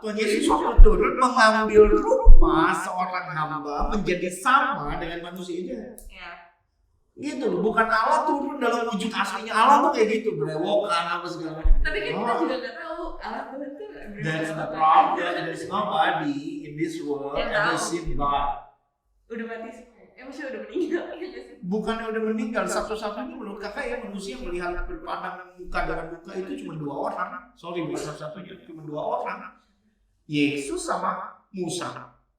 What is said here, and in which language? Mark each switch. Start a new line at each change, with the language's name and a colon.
Indonesian: Tuhan Yesus waktu turun mengambil rupa seorang hamba menjadi sama dengan manusianya. Iya. Gitu loh, bukan Allah turun dalam wujud aslinya. Allah tuh kayak gitu, berewokan apa segala macam. Tapi kan kita juga nggak tahu Allah Tuhan tuh.
English: That's the problem. There's nobody in this world ever seen God.
Indonesian: Udah mati sih. Maksudnya udah meninggal. Bukannya udah meninggal, satu-satunya menurut kakak ya manusia melihat berpandangan muka dengan muka itu cuma 2 orang. Sorry, bukan satu-satunya, cuma 2 orang. Yesus sama Musa.